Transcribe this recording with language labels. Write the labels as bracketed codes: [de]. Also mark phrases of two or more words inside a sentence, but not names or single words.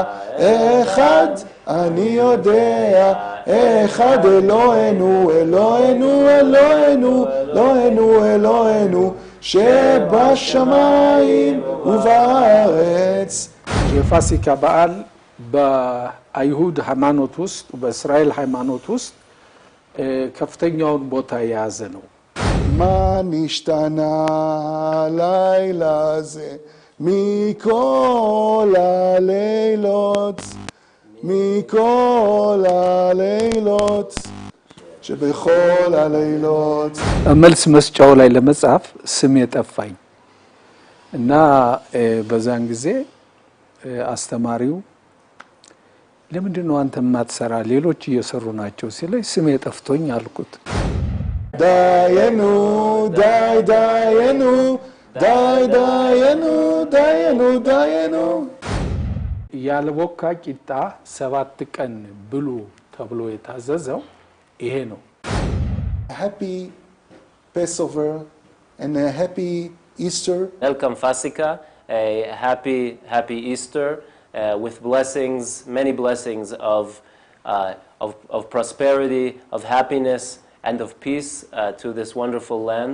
[he] אחד אני יודע, אחד אלוהינו, אלוהינו, אלוהינו, אלוהינו, אלוהינו, שבשמיים ובארץ. [am] የፋሲካ በዓል በአይሁድ ሃይማኖት ውስጥ በእስራኤል ሃይማኖት ውስጥ ከፍተኛውን ቦታ የያዘ ነው። [he] מה נשתנה לילה זה מכל הלילות, מכל הלילות, שבכל הלילות. [am] መልስ መስጫው ላይ ለመጻፍ ስም የጠፋኝ እና በዛን ጊዜ አስተማሪው ለምንድን ነው አንተ ማትሰራ ሌሎች እየሰሩ ናቸው ሲለኝ ስም የጠፍቶኝ አልኩት። [he] דיינו, דיינו, דיינו, דיינו, דיינו. [am] ያልቦካ ቂጣ 7 ቀን ብሉ ተብሎ የታዘዘው ይሄ ነው። [en] Happy Passover and a happy Easter. Welcome Fasika, a happy Easter with blessings, many blessings of prosperity, of happiness, and of peace to this wonderful land.